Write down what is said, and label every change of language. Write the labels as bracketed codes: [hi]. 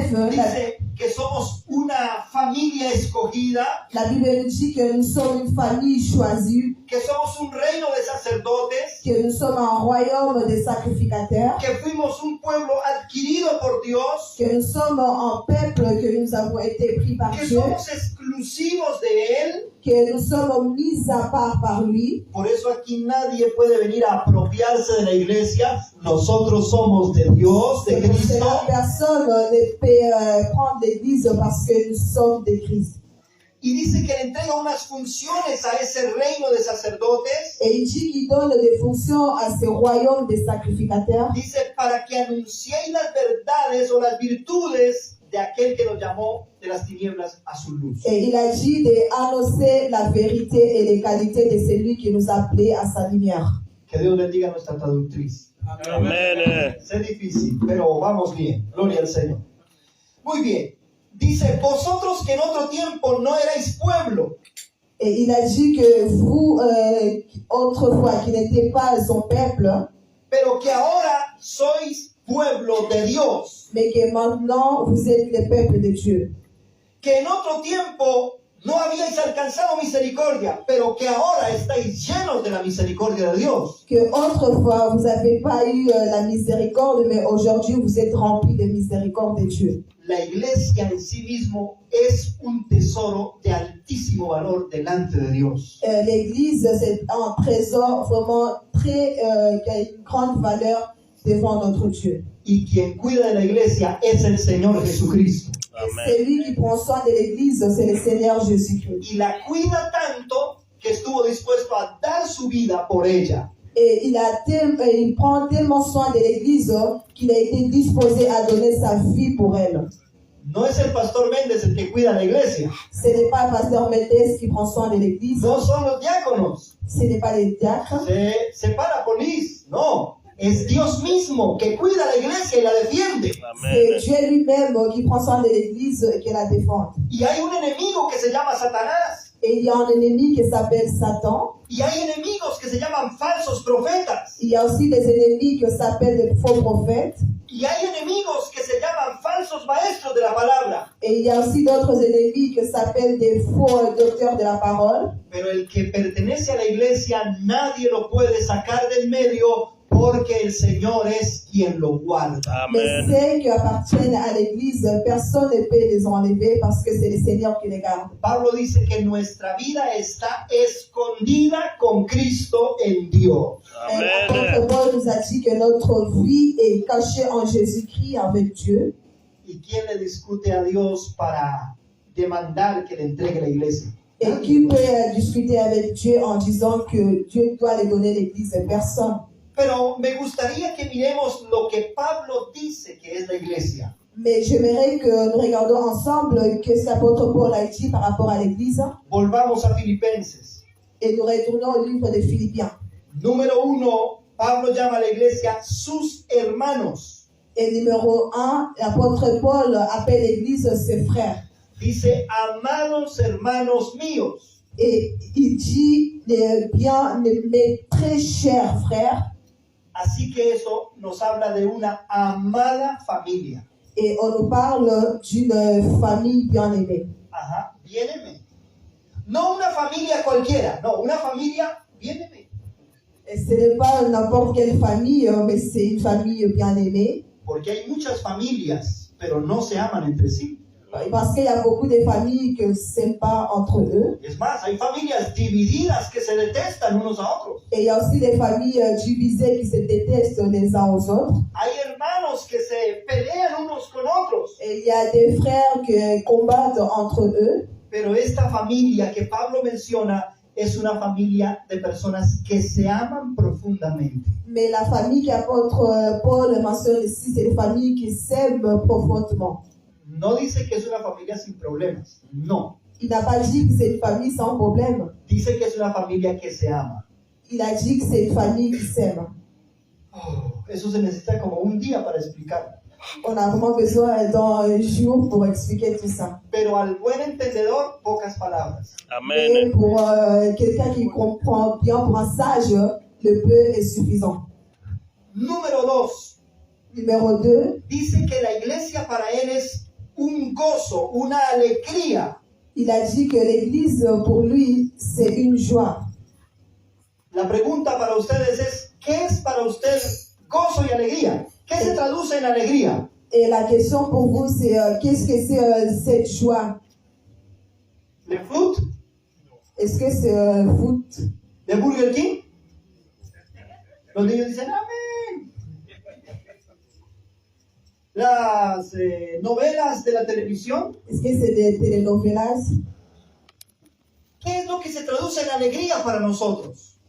[es] Dice que somos una familia escogida, [fr] la Bible nous dit que nous sommes une famille choisie, [es] que somos un reino de sacerdotes, [fr] que nous sommes un royaume de sacrificateurs, [es] que fuimos un pueblo adquirido por Dios, [fr] que nous sommes un peuple, que nous avons été pris par [es] que [fr] Dieu, [es] somos exclusivos de Él. [fr] que nous sommes mis à part par lui. [es] Por eso aquí nadie puede venir a apropiarse de la iglesia. Nosotros somos de Dios, de [fr] C'est [es] Cristo. [fr] la personne ne peut prendre l'église parce que nous sommes de Christ. [es] y dice que le entrega unas funciones a ese reino de sacerdotes. [fr] Et il dit qu'il donne des fonctions à ce royaume des sacrificateurs. [es] Dice, para que anunciéis las verdades o las virtudes de aquel que nos llamó de las tinieblas a su luz. [fr] Et il a dit d'annoncer la vérité et les qualités de celui qui nous a appelés à sa lumière. [es] Que Dios bendiga a nuestra traductriz. Amén. Es difícil, pero vamos bien. Gloria al Señor. Muy bien. Dice, vosotros que en otro tiempo no erais pueblo, [fr] Et il a dit que vous, autrefois, qui n'étiez pas son peuple, [es] pero que ahora sois pueblo de Dios. [fr] mais que maintenant vous êtes le peuple de Dieu. [es] Que en otro tiempo no habíais alcanzado misericordia, pero que ahora estáis llenos de la misericordia de Dios. [fr] Que autrefois vous n'avez pas eu la miséricorde, mais aujourd'hui vous êtes remplis de miséricorde de Dieu. [es] La iglesia en sí mismo es un tesoro de altísimo valor delante de Dios. [fr] L'Église, c'est un trésor vraiment très, qui a une grande valeur devant notre Dieu. [es] Y quien cuida de la iglesia es el Señor Jesucristo. [fr] C'est lui qui prend soin de l'Église, c'est le Seigneur Jésus-Christ. [es] Y la cuida tanto que estuvo dispuesto a dar su vida por ella. [fr] Et il prend tellement soin de l'Église qu'il a été disposé à donner sa vie pour elle. [es] No es el pastor Méndez el que cuida la iglesia. [fr] Ce n'est pas le pasteur Méndez qui prend soin de l'Église, [es] No son los diáconos. [fr] ce n'est pas les diacres, Se para polis. No. [es] Es Dios mismo que cuida la iglesia y la defiende. [fr] c'est Dieu lui-même qui prend soin de l'Église et qui la défend. [es] Y hay un enemigo que se llama Satanás. [fr] Et il y a un ennemi qui s'appelle Satan. [es] Y hay enemigos que se llaman falsos profetas. [fr] Il y a aussi des ennemis qui s'appellent des faux prophètes. [es] Y hay enemigos que se llaman falsos maestros de la palabra. [fr] Et il y a aussi d'autres ennemis qui s'appellent des faux docteurs de la parole. [es] Pero el que pertenece a la iglesia nadie lo puede sacar del medio porque el Señor es quien lo guarda. [fr] Mais [es] Amén. [fr] ceux qui appartiennent à l'Église, personne ne peut les enlever parce que c'est le Seigneur qui les garde. [es] Pablo dice que nuestra vida está escondida con Cristo en Dios. [fr] L'apôtre Paul nous a dit que notre vie est cachée en Jésus-Christ avec Dieu. [es] ¿Y quién le discute a Dios para demandar que le entregue la iglesia? [fr] Et qui peut discuter avec Dieu en disant que Dieu doit lui donner l'Église? Personne. [es] Pero me gustaría que miremos lo que Pablo dice que es la iglesia. [fr] Mais j'aimerais que nous regardions ensemble que l'apôtre Paul a dit par rapport à l'Église. [es] Volvamos a Filipenses. [fr] Et nous retournons au livre de Philippiens. [es] Número 1, Pablo llama a la iglesia sus hermanos. [fr] Et numéro 1, l'apôtre Paul appelle l'Église ses frères. [es] Dice, amados hermanos míos. [fr] Et il dit, bien, mes très chers frères. [es] Así que eso nos habla de una amada familia. [fr] Et on nous parle d'une famille bien-aimée. Ajá, bien-aimée. [es] No una familia cualquiera, no, una familia [fr] bien-aimée. Et ce n'est pas n'importe quelle famille, mais c'est une famille bien-aimée. [es] Porque hay muchas familias, pero no se aman entre sí. [fr] Parce qu'il y a beaucoup de familles qui ne s'aiment pas entre eux. [es] Es más, hay familias divididas que se detestan unos a otros. [fr] Et il y a aussi des familles divisées qui se détestent les uns aux autres. [es] Hay hermanos que se pelean unos con otros. [fr] Et il y a des frères qui combattent entre eux. [es] Pero esta familia que Pablo menciona es una familia de personas que se aman profundamente. [fr] Mais la famille qu'apôtre Paul mentionne ici, c'est des familles qui s'aiment profondément. [es] No dice que es una familia sin problemas, no. [fr] Il n'a pas dit que c'est une famille sans problème. [es] Dice que es una familia que se ama. [fr] Il a dit que c'est une famille qui s'aime. [es] Oh, eso se necesita como un día para explicar. [fr] On a vraiment besoin d'un jour pour expliquer tout ça. [es] Pero al buen entendedor, pocas palabras. [fr] Mais [es] Amén. [fr] pour quelqu'un qui comprend bien, pour un sage, le peu est suffisant. [es] Número 2. [fr] Numéro 2, [es] Dice que la iglesia para él es un gozo, una alegría. [fr] il a dit que l'Église, pour lui, c'est une joie. [es] La pregunta para ustedes es, ¿qué es para usted gozo y alegría? ¿Qué se traduce en alegría? [fr] Et la question pour vous, c'est qu'est-ce que c'est cette joie? ¿Le fruit? Est-ce que c'est foot? [es] ¿De Burger King? Los niños dicen, amén. Las novelas de la televisión. [fr] Est-ce que c'est des telenovelas? [es] ¿qué es lo que se traduce en alegría para nosotros?